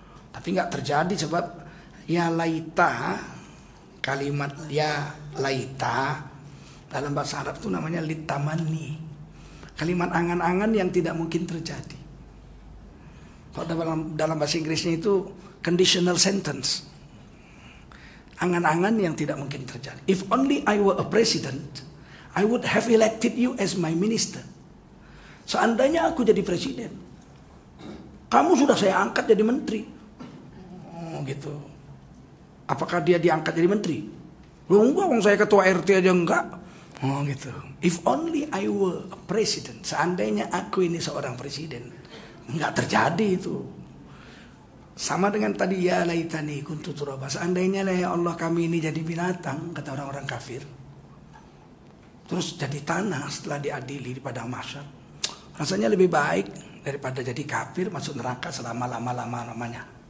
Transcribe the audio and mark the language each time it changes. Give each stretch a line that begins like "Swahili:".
Indonesian: Tapi nggak terjadi sebab ya laita, kalimat ya laita dalam bahasa Arab itu namanya litamani. Kalimat angan-angan yang tidak mungkin terjadi. Kalau dalam bahasa Inggrisnya itu conditional sentence. Angan-angan yang tidak mungkin terjadi.
English: If only I were a president, I would have elected you as my minister.
Indonesian: Seandainya aku jadi presiden, kamu sudah saya angkat jadi menteri. Oh gitu. Apakah dia diangkat jadi menteri? Enggak, saya ketua RT aja enggak. Oh gitu.
English: If only I were a president.
Indonesian: Seandainya aku ini seorang presiden. Enggak terjadi itu. Sama dengan tadi
Arabic: ya laitani kuntu turaba.
Indonesian: Seandainya lah ya Allah kami ini jadi binatang, kata orang-orang kafir. Terus jadi tanah setelah diadili di padang mahsyar. Rasanya lebih baik daripada jadi kafir masuk neraka selama lama-lamanya.